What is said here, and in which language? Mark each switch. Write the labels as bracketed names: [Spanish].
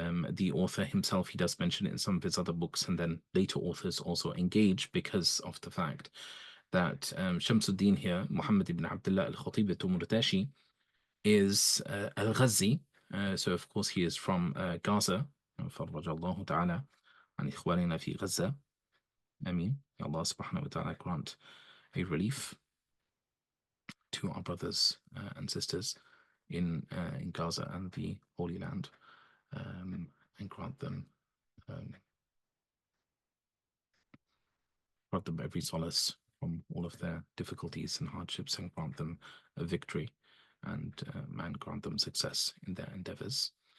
[English] The author himself, he does mention it in some of his other books, and then later authors also engage because of the fact that Shamsuddin here, Muhammad ibn Abdullah al-Khatib al-Tumurtashi, is al-Ghazi. So of course he is from Gaza. [Arabic] فرج الله تعالى عن إخواننا في غزة. Ameen. [English] Allah subhanahu wa ta'ala grant a relief to our brothers and sisters in Gaza and the Holy Land, and grant them every solace from all of their difficulties and hardships, and grant them a victory, and grant them success in their endeavors.